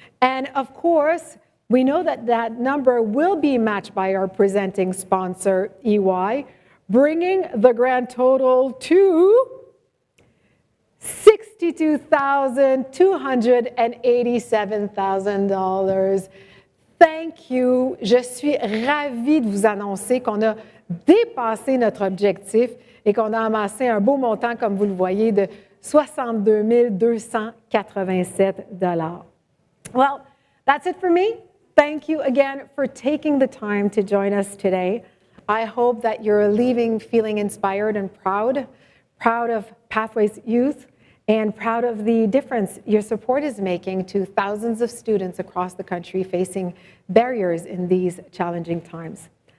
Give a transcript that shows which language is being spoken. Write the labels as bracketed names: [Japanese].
[English] And of course, we know that that number will be matched by our presenting sponsor, EY, bringing the grand total to $62,287,000. Thank you. [French] Je suis ravie de vous annoncer qu'on a dépassé notre objectif et qu'on a amassé un beau montant, comme vous le voyez, de $62 287. [English] Well, that's it for me. Thank you again for taking the time to join us today. I hope that you're leaving feeling inspired and proud of Pathways Youth, and proud of the difference your support is making to thousands of students across the country facing barriers in these challenging times.